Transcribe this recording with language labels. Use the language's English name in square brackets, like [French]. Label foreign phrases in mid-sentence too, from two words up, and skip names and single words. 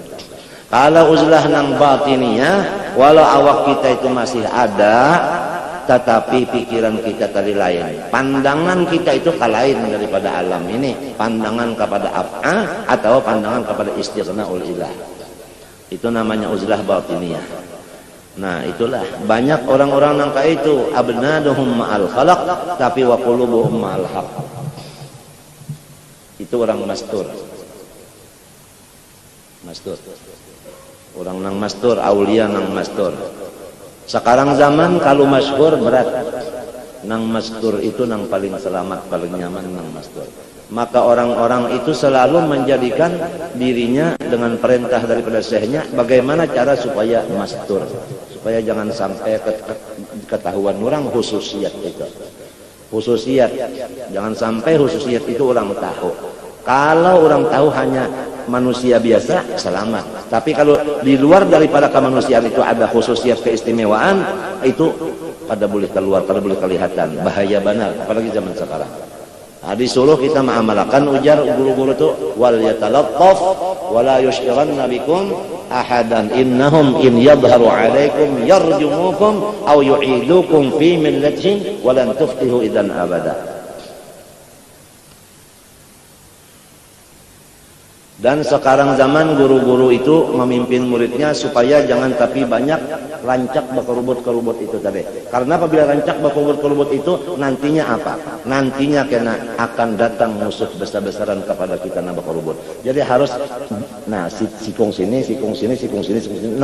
[Banjar] Kalau uzlah nang batiniyah, walau awak kita itu masih ada, tetapi pikiran kita tadi lain. Pandangan kita itu lain daripada alam ini. Pandangan kepada af'a atau pandangan kepada [Arabic] استغناء الإله. [Banjar] Itu namanya uzlah batiniyah. Nah itulah banyak orang-orang nang kayak itu [Arabic] أبدانهم مع الخلق [Banjar] tapi [Arabic] وقلوبهم مع الحق. [Banjar] Itu orang mastur. Mastur. Orang nang mastur, aulia nang mastur. Sekarang zaman kalau masyhur berat. Nang mastur itu nang paling selamat, paling nyaman nang mastur. Maka orang-orang itu selalu menjadikan dirinya dengan perintah daripada syekhnya bagaimana cara supaya mastur. Supaya jangan sampai ketahuan orang khususiat itu. Khususiat. Jangan sampai khususiat itu orang tahu. Kalau orang tahu hanya manusia biasa, selamat. Tapi kalau di luar daripada kemanusiaan itu ada khususiat keistimewaan, itu pada boleh keluar, pada boleh kelihatan. Bahaya benar, apalagi zaman sekarang. Nah, disuruh kita mengamalkan ujar guru-guru itu [Arabic] وليتلطف ولا يشعرن بكم أحدا إنهم إن يظهروا عليكم يرجموكم أو يعيدوكم في ملتهم ولن تفلحوا إذا أبدا. [Banjar] Dan sekarang zaman guru-guru itu memimpin muridnya supaya jangan tapi banyak rancak bakurubut-kerubut itu tadi. Karena apabila rancak bakurubut-kerubut itu nantinya apa? Nantinya kena akan datang musuh besar-besaran kepada kita na bakurubut. Jadi harus sikung sini, sikung sini, sikung sini, sikung sini.